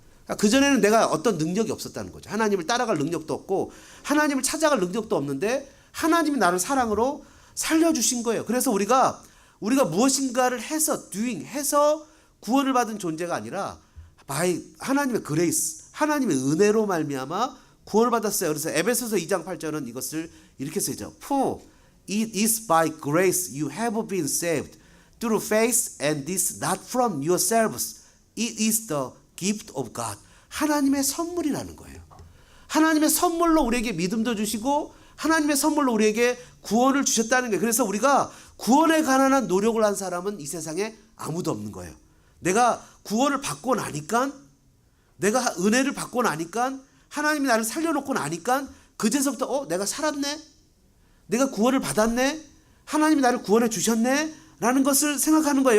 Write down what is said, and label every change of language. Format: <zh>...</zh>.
<ko>그러니까 그전에는 내가 어떤 능력이 없었다는 거죠. 하나님을 따라갈 능력도 없고 하나님을 찾아갈 능력도 없는데 하나님이 나를 사랑으로 살려주신 거예요. 그래서 우리가 무엇인가를 해서 구원을 받은 존재가 아니라 하나님의 그레이스, 하나님의 은혜로 말미암아 구원을 받았어요. 그래서 에베소서 2장 8절은 이것을 이렇게 쓰죠.</ko> <en>For it is by grace you have been saved through faith, and this not from yourselves. It is the gift of God.</en> <ko>하나님의 선물이라는 거예요. 하나님의 선물로 우리에게 믿음도 주시고 하나님의 선물로 우리에게 구원을 주셨다는 거예요. 그래서 우리가 구원에 관한 노력을 한 사람은 이 세상에 아무도 없는 거예요. 내가 구원을 받고 나니까, 내가 은혜를 받고 나니까, 하나님이 나를 살려놓고 나니까 그제서부터 내가 살았네, 내가 구원을 받았네, 하나님이 나를 구원해 주셨네 라는 것을 생각하는 거예요.</ko>